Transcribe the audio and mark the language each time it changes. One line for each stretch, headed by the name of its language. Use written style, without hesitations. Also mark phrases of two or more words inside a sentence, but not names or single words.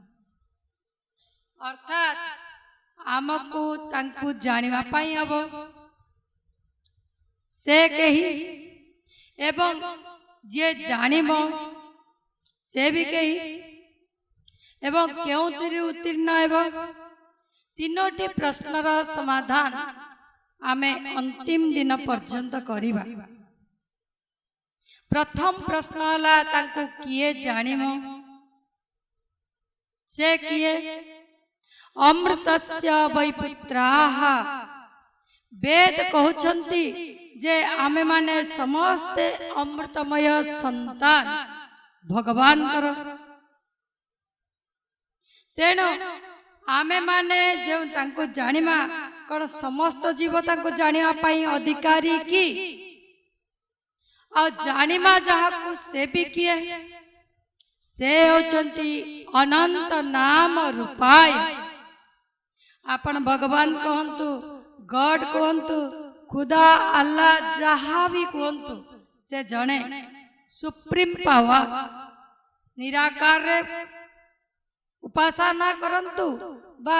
Odia: ଅର୍ଥାତ ଆମକୁ ତାଙ୍କୁ ଜାଣିବା ପାଇଁ ହେବ ସେ କିଏ ଏବଂ ଯେ ଜାଣିବ ସେ ଭି କିଏ ଏବଂ କେଉଁଥିରେ ଉତ୍ତୀର୍ଣ୍ଣ ହେବ ତିନୋଟି ପ୍ରଶ୍ନର ସମାଧାନ ଆମେ ଅନ୍ତିମ ଦିନ ପର୍ଯ୍ୟନ୍ତ କରିବା। ପ୍ରଥମ ପ୍ରଶ୍ନ ହେଲା ତାଙ୍କୁ କିଏ ଜାଣିବ ସେ କିଏ
Sanskrit: अमृतस्य वैपुत्राः
Odia: ବେଦ କହୁଛନ୍ତି ଯେ ଆମେ ମାନେ ସମସ୍ତେ ଅମୃତମୟ ସନ୍ତାନ ଭଗବାନଙ୍କର। ତେଣୁ ଆମେ ମାନେ ଯେ ତାଙ୍କୁ ଜାଣିବା କ'ଣ ସମସ୍ତ ଜୀବ ତାଙ୍କୁ ଜାଣିବା ପାଇଁ ଅଧିକାରୀ କି ଆଉ ଜାଣିବା ଯାହାକୁ ସେ ଭି କିଏ ସେ ହେଉଛନ୍ତି ଅନନ୍ତ ନାମ ରୂପାୟ। ଆପଣ ଭଗବାନ କହନ୍ତୁ ଗଡ଼ କହନ୍ତୁ ଖୁଦା ଆଲ୍ଲା ଯାହା ଭି କହନ୍ତୁ ସେ ଜଣେ
English: supreme power
Odia: ନିରାକାର ରେ ଉପାସନା କରନ୍ତୁ ବା